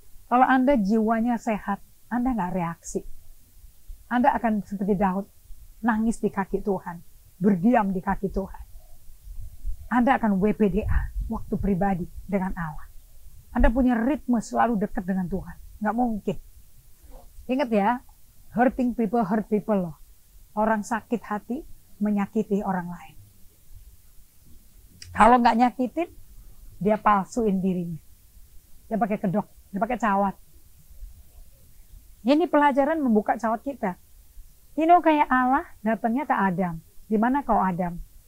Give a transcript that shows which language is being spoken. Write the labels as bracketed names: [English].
[Indonesian] Kalau Anda jiwanya sehat, Anda nggak reaksi. Anda akan seperti Daud, nangis di kaki Tuhan. Berdiam di kaki Tuhan. Anda akan WPDA, waktu pribadi dengan Allah. Anda punya ritme selalu dekat dengan Tuhan. Nggak mungkin. Ingat ya, [English] hurting people hurt people [Indonesian] loh. Orang sakit hati menyakiti orang lain. Kalau nggak nyakitin, dia palsuin dirinya. Dia pakai kedok, dia pakai cawat. Ini pelajaran membuka cawat kita. Kayak Allah datangnya ke Adam. Di mana kau Adam?